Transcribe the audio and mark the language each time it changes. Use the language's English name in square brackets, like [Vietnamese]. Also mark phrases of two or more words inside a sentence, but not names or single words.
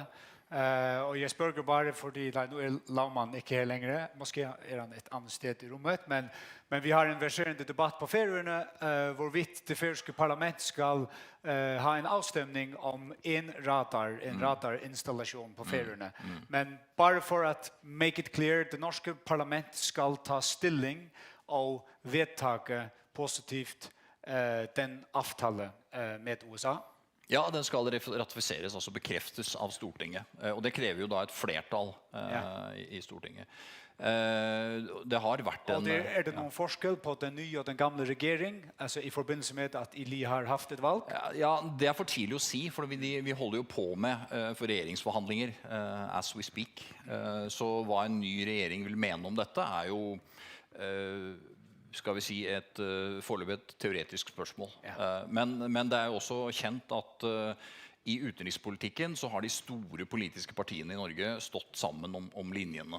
[Norwegian] Og jeg spør bare fordi nå Laumann ikke her lenger, måske han et annet sted i rommet, men vi har en verserende debatt på Færøyene hvorvidt det færøyske parlament skal ha en avstemning om en radarinnstallasjon på Færøyene. Men bare for at [English] make it clear, [Norwegian] det norske parlament skal ta stilling og vedtage positivt den avtale med USA. Ja, den skal ratifiseres, altså bekreftes av Stortinget. Og det krever jo da et flertall i Stortinget. Det har vært en... Og det noen forskjell på den nye og den gamle regjering, altså i forbindelse med at Ili har haft et valg? Ja, det er for tidlig å si, for vi holder jo på med for regjeringsforhandlinger, [English] as we speak. [Norwegian] Så hva en ny regjering vil mene om dette er jo... skal vi si et foreløpig et teoretisk spørsmål. Men det er jo også kjent at i utenrikspolitikken så har de store politiske partiene i Norge stått sammen om linjene.